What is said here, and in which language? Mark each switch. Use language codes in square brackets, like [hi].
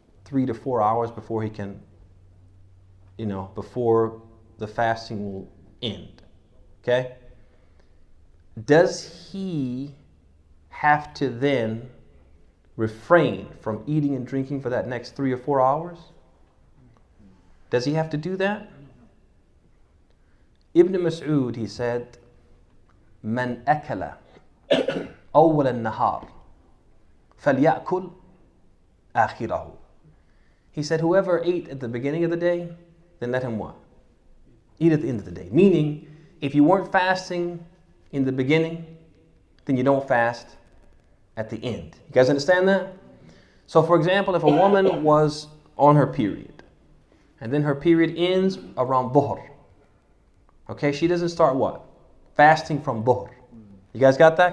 [en] 3 to 4 hours before he can, before the fasting will end. Okay? Does he have to then refrain from eating and drinking for that next 3 or 4 hours? Does he have to do that? [ar] Ibn Mas'ud, [en] he said, [ar] من أكل أول النهار فليأكل آخره. [en] He said, whoever ate at the beginning of the day, then let him what? Eat at the end of the day. Meaning, if you weren't fasting in the beginning, then you don't fast at the end. You guys understand that? So for example, if a woman was on her period, and then her period ends around dhuhr, okay, she doesn't start what? Fasting from dhuhr. You guys got that?